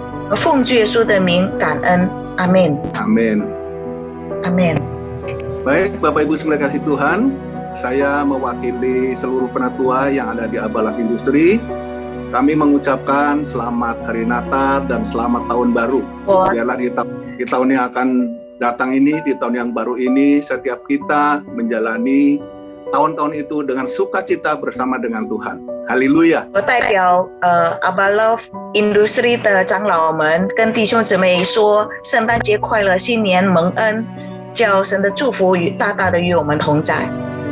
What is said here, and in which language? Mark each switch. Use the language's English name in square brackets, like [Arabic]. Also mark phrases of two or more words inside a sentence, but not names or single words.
[Chinese] 奉主耶稣的名感恩，阿门， [Indonesian] Amin. [Chinese] 阿门。 [Indonesian] Baik Bapak Ibu semua kasih Tuhan, saya mewakili seluruh penatua yang ada di Abalat Industri Kami mengucapkan selamat Hari Natal dan selamat Tahun Baru. Biarlah di tahun yang akan datang ini, di tahun yang baru ini, setiap kita menjalani tahun-tahun itu dengan sukacita bersama dengan Tuhan. Haleluya！ [Chinese] 我代表 Abba Love Industry 的长老们跟弟兄姊妹说，圣诞节快乐，新年蒙恩，叫神的祝福大大的与我们同在。